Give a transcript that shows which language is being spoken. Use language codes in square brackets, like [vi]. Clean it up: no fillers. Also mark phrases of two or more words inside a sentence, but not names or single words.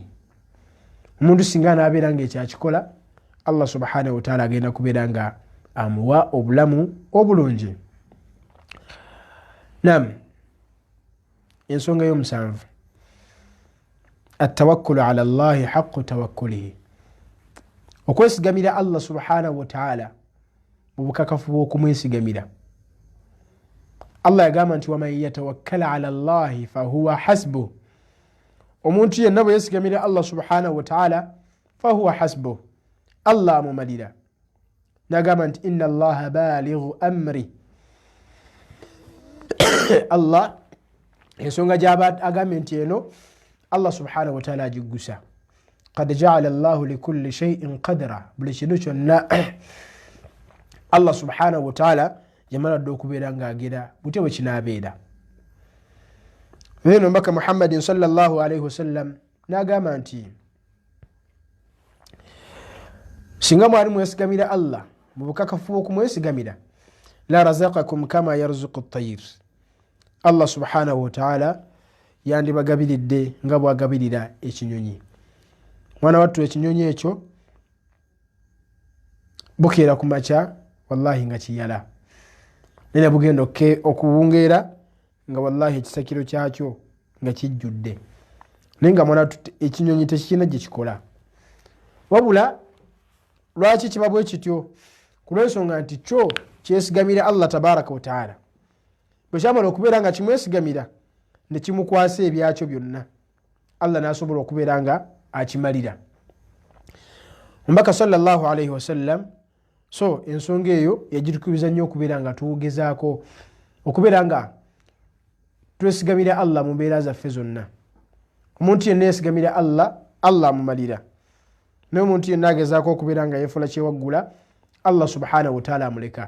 [lg] Omuntu singa anaabeera ng'ekyakikola, Allah [ar] سبحانه وتعالى [lg] agenda kubeera nga amuwa obulamu obulungi. Naam, ensonga y'omusanvu, [ar] التوكل على الله حق توكله, [lg] okwesigamira Allah [ar] سبحانه وتعالى [lg] mu bukakafu bw'okumwesigamira. Allah yagamba nti [ar] ومن يتوكل على الله فهو حسبه, [lg] omuntu yenna bwe yesigamira Allah [ar] سبحانه وتعالى فهو حسبه, [lg] Allah amumalira. Nagamba nti [ar] إن الله بالغ أمره, [lg] Allah ensonga gy'aba agambye nti eno Allah [ar] سبحانه وتعالى [lg] agiggusa. [ar] قد جعل الله لكل شيء قدرا [lg] buli kintu kyonna allah [ar] سبحانه وتعالى [lg] yamaladde okubeera ng'agera butya bwe kinaabeera. Eno mbaka muhammadin [ar] صلى الله عليه وسلم [lg] n'agamba nti singa mwali mwesigamira allah mu bukakafu bw'okumwesigamira [ar] لرزقكم كما يرزق الطير, [lg] allah [ar] سبحانه وتعالى [lg] yandibagabiridde nga bwagabirira ekinyonyi. Mwana wattu ekinyonyi ekyo bukeera ku makya wallahi nga kiyala, nene bugenda okuwungeera nga wallahi ekisakiro kyakyo nga kijjudde, naye nga mwana wattu ekinyonyi tekirina gye kikola. Wabula lwaki kiba bwe kityo? Kulw'ensonga nti kyo kyesigamira allah [ar] تبارك وتعالى, [lg] bwe kyamala okubeera nga kimwesigamira ne kimukwasa ebyakyo byonna, allah n'asobola okubeera nga akimalira. Omubaka [ar] صلى الله عليه وسلم [lg] so ensonga eyo yagitukubiriza nnyo okubeera nga tugezaako okubeera nga twesigamira allah mu mbeera zaffe zonna. Omuntu yenna yesigamira allah, allah amumalira, naye omuntu yenna agezaako okubeera nga yeefula kyewaggula, allah [ar] سبحانه وتعالى [lg] amuleka.